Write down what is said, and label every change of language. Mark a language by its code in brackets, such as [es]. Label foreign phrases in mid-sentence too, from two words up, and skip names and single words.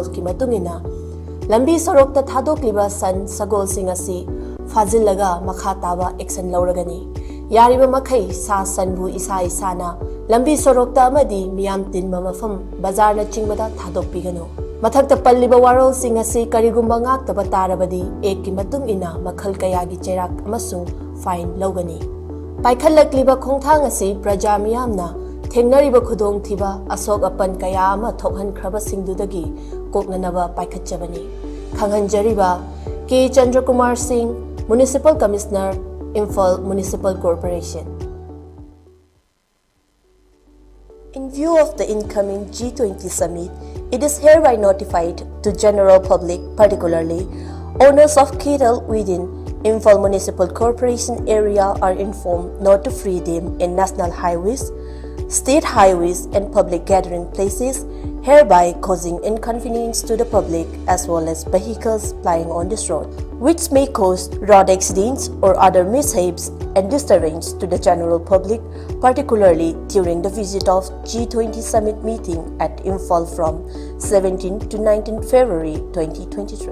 [mni] ki matungina lambi sorok ta thadokliba san sagol sing asi fazillaga makha taba action lauragani yariba makhai sa sanbu isa isana lambi sorok ta amadi miyam tinba mafam bazar na chingba da thadokpigano Mathakta palliba warol sing asi karigumba ngaktaba tarabadi ekki matung ina makhal kayagi cherak amasung fine logani. Paikhalakliba khongthang asi praja miyamna thengnariba khudong thiba asok apan kaya ama thokhan khraba singdudagi koknanaba paikhatchabani. Khanghanjariba K. Chandrakumar Singh, [en] Municipal Commissioner, [mni] Imphal Municipal Corporation. [en] In view of the incoming G20 summit, it is hereby notified to general public, particularly owners of cattle within Imphal Municipal Corporation area are informed not to free them in national highways, state highways and public gathering places, hereby causing inconvenience to the public as well as vehicles plying on this road, which may cause road accidents or other mishaps and disturbance to the general public, particularly during the visit of G20 summit meeting at Imphal from 17 to 19 February 2023.